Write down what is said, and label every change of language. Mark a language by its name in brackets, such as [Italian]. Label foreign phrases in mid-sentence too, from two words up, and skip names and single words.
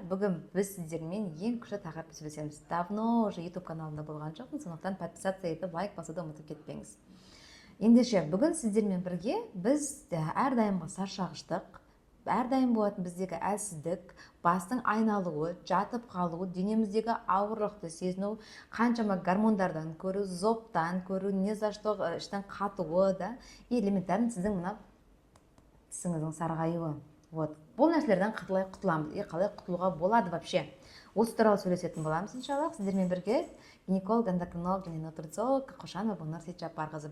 [Kazakh] Бүгін біз сіздермен ең күшті тақырыпты сөйлесеміз. [Russian] Давно уже [Kazakh] YouTube каналымда болған жоқпын, сондықтан подписация етіп, лайк басуды ұмытып кетпеңіз. Ендеше бүгін сіздермен бірге біз әрдайымғы саршағыштық, әрдайым болатын біздегі әлсіздік, бастың айналуы, жатып қалуы, денеміздегі ауырлықты сезіну, қаншама гормондардан көру, зоптан көру, [Russian] не за что [Kazakh] іштің қатуы да, элементарно сіздің мына тісіңіздің сарғаюы. Бұл нәрселерден қалай құтыламыз, қалай құтылуға болады вообще. Осы туралы сөйлесетін боламыз иншаллах. Сіздермен бірге гинеколог, эндокринолог және нутрициолог Қошанова Гүлнұр Сейтжаппарқызы.